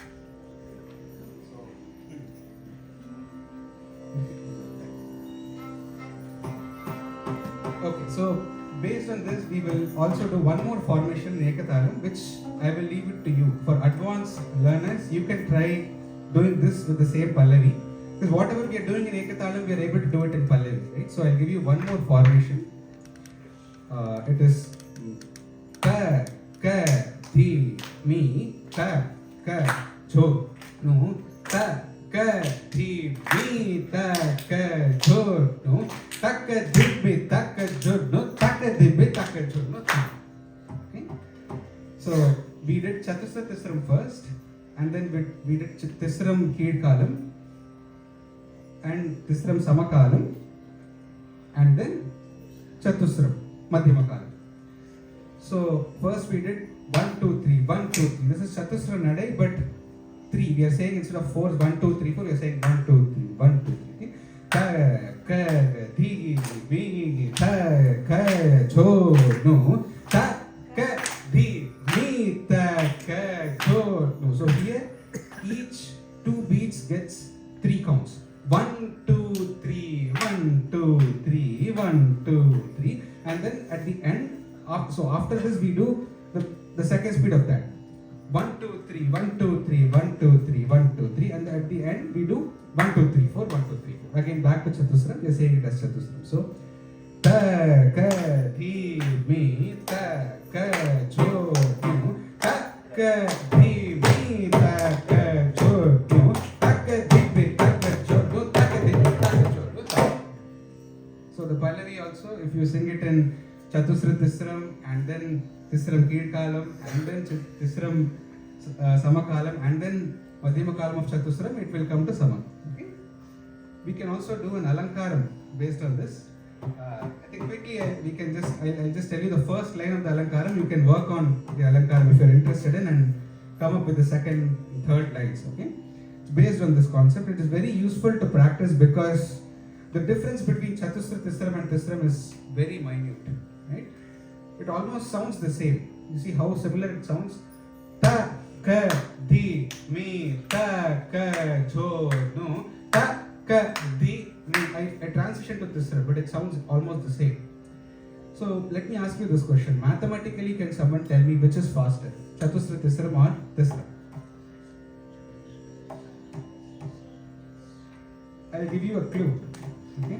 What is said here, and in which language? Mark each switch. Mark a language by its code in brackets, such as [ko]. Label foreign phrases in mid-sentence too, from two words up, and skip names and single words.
[en] Okay, so based on this, we will also do one more formation in Ekatalam, which I will leave it to you. For advanced learners, you can try doing this with the same Pallavi. Because whatever we are doing in Ekatalam, we are able to do it in Pallavi, right? So I'll give you one more formation. It is ka, ka, thi, mi, ta, ka, cho, no, ta, ka, thi, mi, ta, ka, cho, no, ta, ka, thi, mi, ta, ka, cho, no, ta, ka, thi, mi, ta, ka, cho, no. Okay? So we did Chatusra Tisram first, and then we did Tisram Keed Kalam, and Tisram Samakalam, and then Chatusram Madhyama Kalam. So first we did 1 2 3 1 2 3. This is Chatusra Nadai, but 3. We are saying instead of 4 1 2 3 4, we are saying 1 2 3 1 2 3. Okay? Ta ka thi mi ta ka cho no ta ka thi mi ta ka cho no. So here each 2 beats gets 3 counts. 1 2 3 1 2 3 1 2 3, and then at the end. So after this we do the second speed of that. 1 2 3 1 2 3 1 2 3 1 2 3, and at the end we do 1 2 3 4 1 2 3 4. Again back to Chatusram. We are saying it as Chatusram. So ta ka thi mi ta ka cho no ta ka thi mi ta ka cho no ta ka thi mi ta ka cho no ta ka thi mi ta ka cho no. So the Pallavi also, if you sing it in Chatusra Tisram and then Tisram Keed Kalam and then Tisram Samakalam and then Madhyama Kalam of Chatusram, it will come to Sama. Okay? We can also do an Alankaram based on this. I think quickly I'll just tell you the first line of the Alankaram. You can work on the Alankaram if you're interested in and come up with the second and third lines. Okay? It's based on this concept. It is very useful to practice because the difference between Chatusra Tisram and Tisram is very minute. Right? It almost sounds the same. You see how similar it sounds? Ta, ka, di, mi, ta, ka, cho, no. Ta, ka, di, mi. I transition to Tisram, but it sounds almost the same. So let me ask you this question. Mathematically, can someone tell me which is faster? Chatusra Tisram or Tisram? I'll give you a clue. Okay?